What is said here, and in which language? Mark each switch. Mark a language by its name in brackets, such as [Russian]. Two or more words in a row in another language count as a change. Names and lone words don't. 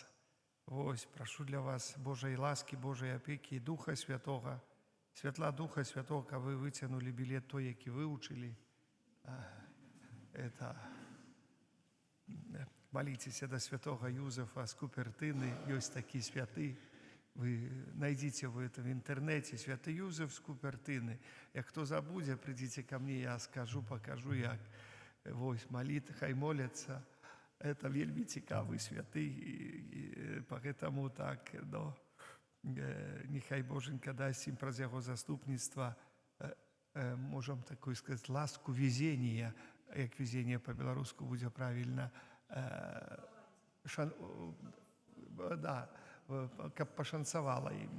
[Belarusian] Вось, прашу для вас Божай ласкі, Божай апекі, Духа Святого, святла Духа Святого, каб вы выцягнулі білет той, які вывучылі. Моліцеся да святого Юзефа з Купертыны, ёсць такі святы. [Russian] Вы найдите [Belarusian] в інтэрнэце святы Юзеф з Купертыны. Як хто забудзе, прыйдзіце [Russian] ко мне, [Belarusian] я скажу, покажу, як. Вось, хай моляцца. Это вельмі цікавы святы, і поэтому так, нехай Боженька дасць ім праз яго заступніцтва, можам такое сказаць, ласку везения, як везение по-беларуску будзе правільна, каб пашанцавала ім.